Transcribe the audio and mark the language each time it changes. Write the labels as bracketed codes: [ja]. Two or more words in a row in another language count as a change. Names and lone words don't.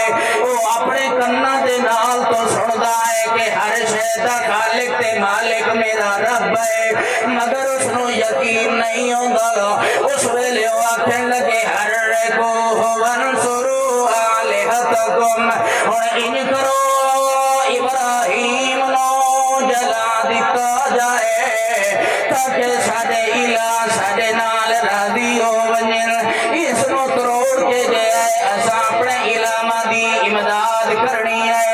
[pa] او اپنے کنا دے نال تو سندا ہے کہ ہر شے دا خالق تے مالک میرا رب ہے مگر اس نو یقین نہیں ہوندا. [ar] اس ویلے او آکھن لگے حرکو ونصروا آلہتکم. [pa] ہن انج کرو ابراہیم نو جلا دتا جائے تاکہ ساڈے الہ ساڈے نال راضی ہو ونجن. اس نو تروڑ کے جائے اساں اپنے الہاں دی امداد کرنی ہے.